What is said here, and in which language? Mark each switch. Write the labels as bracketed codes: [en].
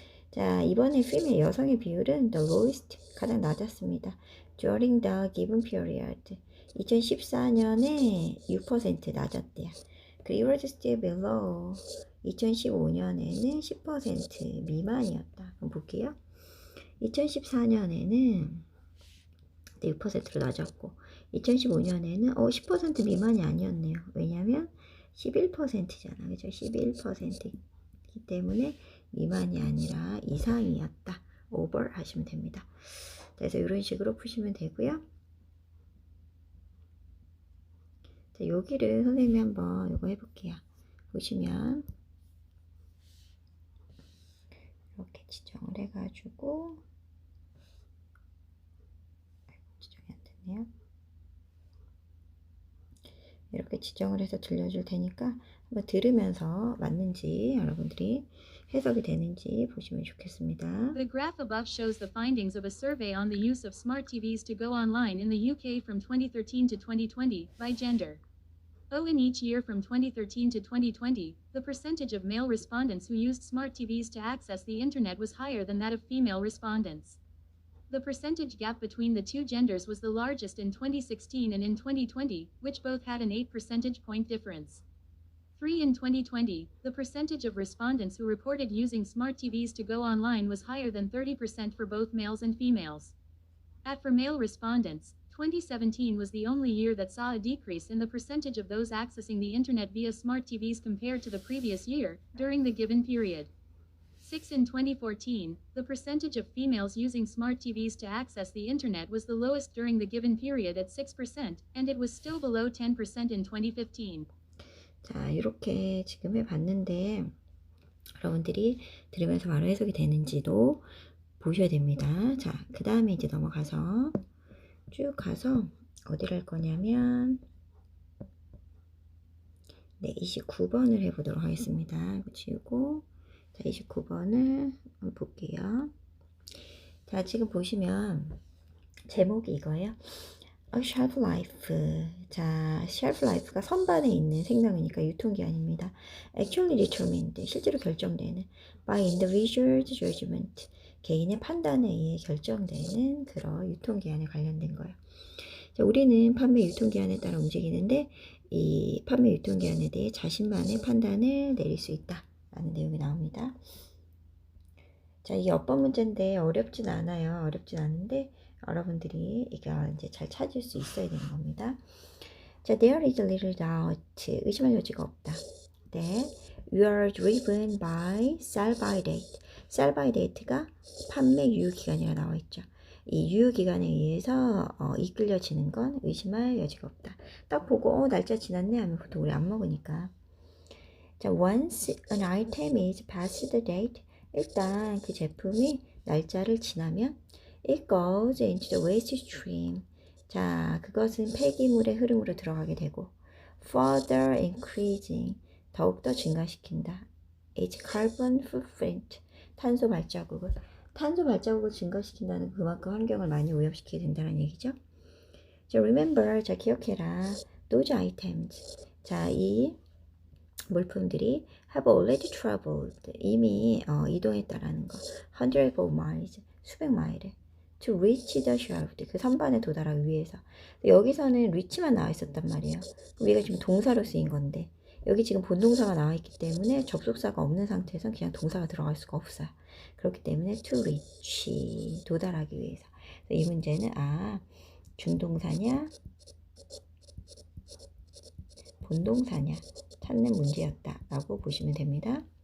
[ko] 자, 이번에 female 여성의 비율은 [en] the lowest, [ko] 가장 낮았습니다. [en] During the given period. [ko] 2014년에 6% 낮았대요. 그리고 [en] was still below. [ko] 2015년에는 10% 미만이었다. 그럼 볼게요. 2014년에는 6%로 낮았고 2015년에는 10% 미만이 아니었네요. 왜냐면 11%잖아. 그죠? 11%이기 때문에 미만이 아니라 이상이었다. over 하시면 됩니다. 그래서 이런 식으로 푸시면 되고요. 자, 여기를 선생님이 한번 이거 해볼게요. 보시면 이렇게 지정을 해가지고 지정이 안 됐네요. 이렇게 지정을 해서 들려줄 테니까 한번 들으면서 맞는지 여러분들이 해석이 되는지 보시면 좋겠습니다. [en] The graph above shows the findings of a survey on the use of smart TVs to go online in the UK from 2013 to 2020 by gender. In each year from 2013 to 2020, the percentage of male respondents who used smart TVs to access the internet was higher than that of female respondents. The percentage gap between the two genders was the largest in 2016 and in 2020, which both had an 8 percentage point difference. In 2020, the percentage of respondents who reported using smart TVs to go online was higher than 30% for both males and females. For male respondents, 2017 was the only year that saw a decrease in the percentage of those accessing the internet via smart TVs compared to the previous year, during the given period. In 2014, the percentage of females using smart TVs to access the internet was the lowest during the given period at 6%, and it was still below 10% in 2015. [ko] 자, 이렇게 지금 해봤는데 여러분들이 들으면서 바로 해석이 되는지도 보셔야 됩니다. 자, 그 다음에 이제 넘어가서 쭉 가서 어디를 할 거냐면 네, 29번을 해보도록 하겠습니다. 이거 지우고 자, 29번을 한번 볼게요. 자, 지금 보시면 제목이 이거예요. [en] shelf life. [ko] 자, shelf life가 선반에 있는 생명이니까 유통기한입니다. [en] actually determined. [ko] 실제로 결정되는 [en] by individual judgment. [ko] 개인의 판단에 의해 결정되는 그런 유통기한에 관련된 거예요. 자, 우리는 판매 유통기한에 따라 움직이는데 이 판매 유통기한에 대해 자신만의 판단을 내릴 수 있다. 라는 내용이 나옵니다. 자, 이게 어법 문제인데 어렵진 않아요. 어렵진 않은데 여러분들이 이거 이제 잘 찾을 수 있어야 되는 겁니다. 자, [en] there is little doubt. [ko] 의심할 여지가 없다. [en] that you are driven by sell by date. [ko] sell by date가 판매 유효 기간이라 나와 있죠. 이 유효 기간에 의해서 이끌려지는 건 의심할 여지가 없다. 딱 보고 날짜 지났네 하면 보통 우리 안 먹으니까. [en] 자, once an item is past the date, [ko] 일단 그 제품이 날짜를 지나면 [en] it goes into the waste stream. [ko] 자, 그것은 폐기물의 흐름으로 들어가게 되고 [en] further increasing, [ko] 더욱더 증가시킨다. [en] its carbon footprint, [ko] 탄소 발자국을 증가시킨다는 그만큼 환경을 많이 오염시키게 된다는 얘기죠. 자, remember, 자, 기억해라. [en] those items, [ko] 자, 이 물품들이 [en] have already traveled, [ko] 이미 이동했다라는 거. [en] hundreds of miles, [ko] 수백 마일을 [en] to reach the shelf, [ko] 그 선반에 도달하기 위해서. 여기서는 reach만 나와 있었단 말이에요. 우리가 지금 동사로 쓰인 건데 여기 지금 본동사가 나와 있기 때문에 접속사가 없는 상태에서 그냥 동사가 들어갈 수가 없어요. 그렇기 때문에 [en] to reach, [ko] 도달하기 위해서. 이 문제는 준동사냐 본동사냐 찾는 문제였다 라고 보시면 됩니다.